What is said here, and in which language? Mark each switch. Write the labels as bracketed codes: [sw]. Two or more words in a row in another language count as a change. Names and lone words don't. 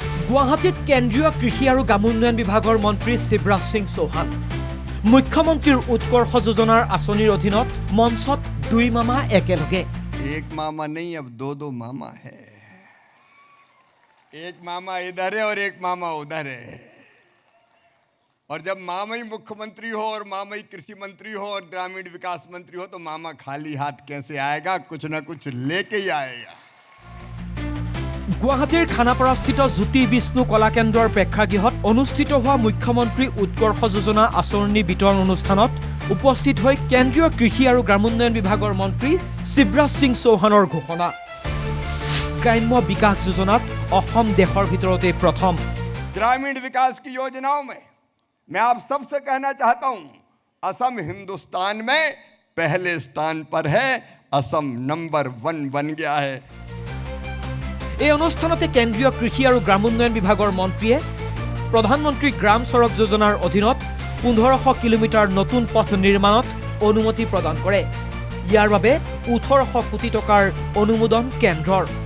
[as] গুৱাহাটীত কেন্দ্ৰীয় কৃষি আৰু গ্ৰামোন্নয়ন বিভাগৰ মন্ত্ৰী শিৱৰাজ সিং চৌহান মুখ্যমন্ত্ৰীৰ উৎকৰ্ষ যোজনাৰ আঁচনিৰ অধীনত মঞ্চত দুই মামা একেলগে [hi] एक मामा नहीं अब दो मामा है एक मामा इधर है और एक मामा उधर है और जब मामा ही मुख्यमंत्री हो और मामा ही कृषि मंत्री हो और ग्रामीण विकास मंत्री हो तो मामा खाली हाथ कैसे आएगा कुछ ना कुछ लेके ही आएगा [as] গুৱাহাটীৰ খানাপাৰাস্থিত জ্যোতি বিষ্ণু কলা কেন্দ্ৰৰ প্ৰেক্ষাগৃহত অনুষ্ঠিত হোৱা মুখ্যমন্ত্ৰী উৎকৰ্ষ যোজনা আঁচনি বিতৰণ অনুষ্ঠানত উপস্থিত হৈ কেন্দ্ৰীয় কৃষি আৰু গ্ৰামোন্নয়ন বিভাগৰ মন্ত্ৰী শিৱৰাজ সিং চৌহানৰ ঘোষণা গ্ৰাম্য বিকাশ যোজনাত অসম দেশৰ ভিতৰতে প্ৰথম [hi] ग्रामीण विकास की योजनाओं में मैं आप सबसे कहना चाहता हूं असम हिंदुस्तान में पहले स्थान पर है असम नंबर 1 बन गया है [as] এই অনুষ্ঠানতে কেন্দ্ৰীয় কৃষি আৰু গ্ৰামোন্নয়ন বিভাগৰ মন্ত্ৰীয়ে প্ৰধানমন্ত্ৰী গ্ৰাম সড়ক যোজনাৰ অধীনত 1500 কিলোমিটাৰ নতুন পথ নিৰ্মাণত অনুমতি প্ৰদান কৰে ইয়াৰ বাবে 1800 কোটি টকাৰ অনুমোদন কেন্দ্ৰৰ